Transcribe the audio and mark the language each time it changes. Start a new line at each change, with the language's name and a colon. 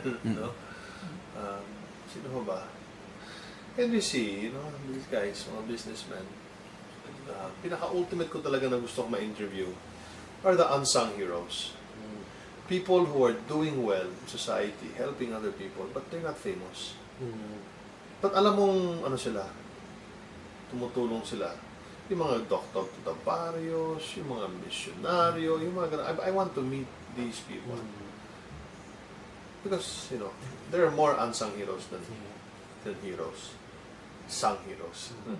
English: No?
Filipino: Sino ho ba?
English: And we see, these guys, mga businessmen.
Filipino: Pinaka-ultimate ko talaga na gusto ko ma-interview
English: are the unsung heroes. People who are doing well in society, helping other people, but they're not famous.
Filipino: But alam mong, sila, tumutulong sila. Yung mga doctor
English: to the barrios,
Filipino: yung mga misyonaryo, yung mga ganun.
English: I want to meet these people. Because, there are more unsung heroes than heroes. Sung heroes.